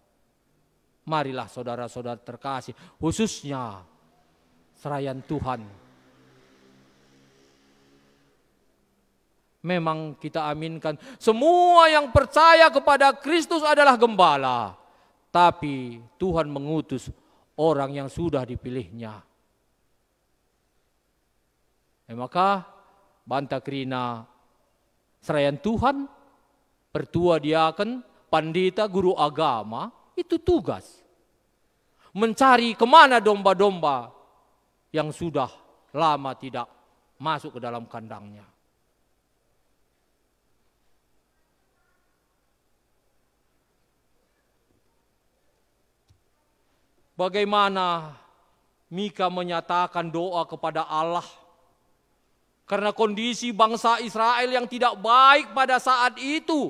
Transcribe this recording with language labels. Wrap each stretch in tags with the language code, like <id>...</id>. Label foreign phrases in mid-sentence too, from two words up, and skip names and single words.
<id>Marilah saudara-saudara terkasih, khususnya serayan Tuhan. Memang kita aminkan semua yang percaya kepada Kristus adalah gembala. Tapi Tuhan mengutus orang yang sudah dipilihnya.</id> <btx>Maka banta krina serayan Tuhan, pertua diaken, pandita,</btx> <id>guru agama, itu tugas. Mencari kemana domba-domba yang sudah lama tidak masuk ke dalam kandangnya. Bagaimana Mika menyatakan doa kepada Allah karena kondisi bangsa Israel yang tidak baik pada saat itu.</id>